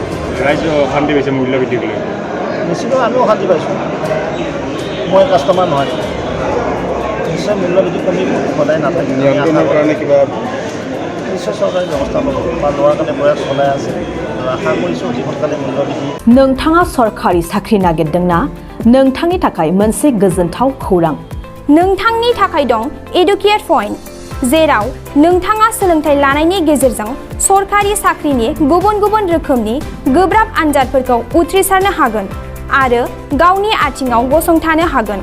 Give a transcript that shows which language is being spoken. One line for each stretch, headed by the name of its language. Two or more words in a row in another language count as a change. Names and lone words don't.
Assamese: ৰাইজে অশান্তি পাইছে মূল্যবৃদ্ধি কৰি। নিশ্চিত আমিও অশান্তি পাইছোঁ। মই কাষ্টমাৰ নহয়, নিশ্চয় মূল্যবৃদ্ধি কমিব, সদায় নাথাকে। নিয়ন্ত্ৰণৰ কাৰণে কিবা নিশ্চয় চৰকাৰে ব্যৱস্থা ল'ব বা লোৱাৰ কাৰণে প্ৰয়াস চলাই আছে আৰু আশা কৰিছোঁ অতি সোনকালে মূল্যবৃদ্ধি।
Bodo: नोंथाङा सरखारि साख्रि नागिरदोंना? नोंथांनि थाखाय मोनसे गोजोनथाव खौरां। नोंथांनि थाखाय दं एडुकेट पइन्ट, जेराव नोंथाङा सोलोंथाइ लानायनि गेजेरजों सरखारि साख्रिनि गुबुन गुबुन रोखोमनि गोब्राब आनजादफोरखौ उथ्रिसारनो हागोन आरो गावनि आथिङाव गसंथानो हागोन।